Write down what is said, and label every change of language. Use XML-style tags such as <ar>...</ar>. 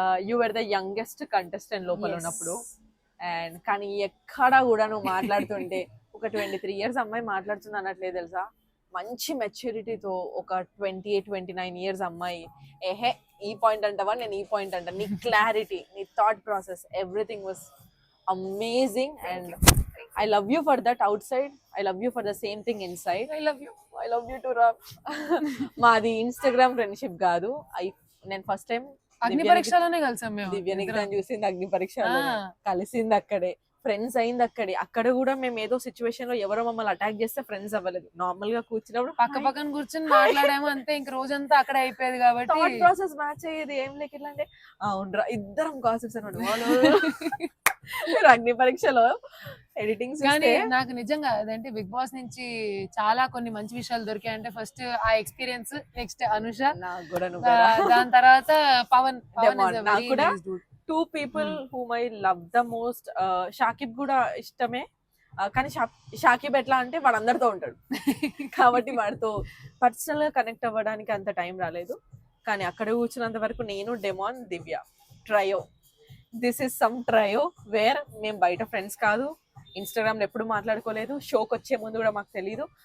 <en>you are the youngest contestant</en> <te>లోపల ఉన్నప్పుడు. And కానీ ఎక్కడ కూడా నువ్వు మాట్లాడుతుంటే ఒక 23 years అమ్మాయి మాట్లాడుతుంది అన్నట్లేదు తెలుసా. మంచి మెచ్యూరిటీతో ఒక 28-29 years అమ్మాయి, ఏహే ఈ పాయింట్ అంటావా, నేను ఈ పాయింట్ అంటా, నీ క్లారిటీ, నీ thought process,</te> <en>Everything was amazing. And I love you for that outside, I love you for the same thing inside. I love you too రా.</en> <te>మాది ఇన్స్టాగ్రామ్ ఫ్రెండ్షిప్ కాదు, నేను ఫస్ట్ టైం అగ్ని పరీక్షలోనే కలిసాం మేము. దివ్యానికి చూసింది అగ్ని పరీక్షలో, కలిసింది అక్కడే, ఫ్రెండ్స్ అయింది అక్కడే. అక్కడ కూడా మేము ఏదో సిచ్యువేషన్ లో ఎవరో మమ్మల్ని అటాక్ చేస్తే ఫ్రెండ్స్ అవ్వలేదు, నార్మల్ గా కూర్చున్నప్పుడు పక్క పక్కన కూర్చొని మాట్లాడాము అంతే. ఇంక రోజంతా అక్కడే అయిపోయేది కాబట్టి థాట్ ప్రాసెస్ మ్యాచ్ అయ్యేది ఏం లేక ఎట్లా అంటే అవునరా ఇద్దరం గాసిప్స్ అనమాట. మీరు అగ్ని పరీక్షలో ఎడిటింగ్స్ కానీ నాకు నిజంగా అదేంటి బిగ్ బాస్ నుంచి చాలా కొన్ని మంచి విషయాలు దొరికాయంటే, ఫస్ట్ ఆ ఎక్స్పీరియన్స్, నెక్స్ట్ అనుష, దాని తర్వాత పవన్. నాకు కూడా</te> <en>2 people whom I love the most.</en> <te>Shakib కూడా ఇష్టమే, కానీ షాకిబ్ ఎట్లా అంటే వాడు అందరితో ఉంటాడు కాబట్టి వాడితో పర్సనల్ గా కనెక్ట్ అవ్వడానికి అంత టైం రాలేదు. కానీ అక్కడ కూర్చున్నంత వరకు నేను, demon, Divya trio,</te> <en>this is some trio where</en> <te>మేము బయట ఫ్రెండ్స్ కాదు, ఇన్స్టాగ్రామ్ లో ఎప్పుడు మాట్లాడుకోలేదు, షోకి వచ్చే ముందు కూడా మాకు తెలియదు.</te>